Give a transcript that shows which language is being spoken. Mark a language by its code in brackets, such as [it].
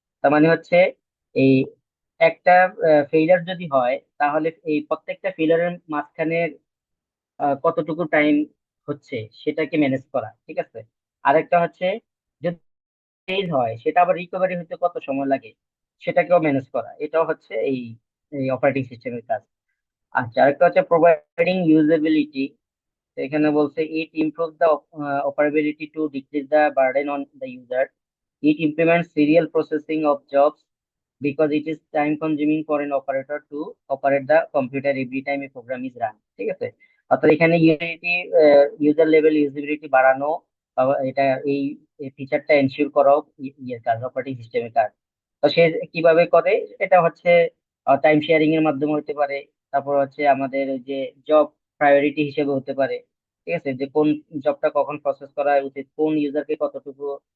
[bn] তার মানে হচ্ছে এই একটা ফেইলার যদি হয়, তাহলে এই প্রত্যেকটা ফেইলারের মাঝখানে কতটুকু টাইম হচ্ছে সেটাকে ম্যানেজ করা, ঠিক আছে। আরেকটা হচ্ছে যদি ফেইল হয়, সেটা আবার রিকভারি হতে কত সময় লাগে, সেটাকেও ম্যানেজ করা, এটাও হচ্ছে এই এই অপারেটিং সিস্টেমের কাজ। আচ্ছা, আরেকটা হচ্ছে প্রোভাইডিং ইউজেবিলিটি। এখানে বলছে [en] It improve the operability to decrease the burden on the user. It implements serial processing of jobs because it is time consuming for an operator to operate the computer every time a program is run. [bn] ঠিক আছে, অর্থাৎ এখানে utility, user level usability বাড়ানো, এটা এই ফিচারটা ensure করাও ইয়ের কাজ, অপারেটিং সিস্টেমের কাজ। তো সে কিভাবে করে, এটা হচ্ছে টাইম শেয়ারিং এর মাধ্যমে হতে পারে। তারপর হচ্ছে আমাদের ওই যে জব প্রায়োরিটি হিসেবে হতে পারে। ঠিক আছে, যে কোন জবটা কখন প্রসেস করা উচিত, কোন ইউজারকে কতটুকু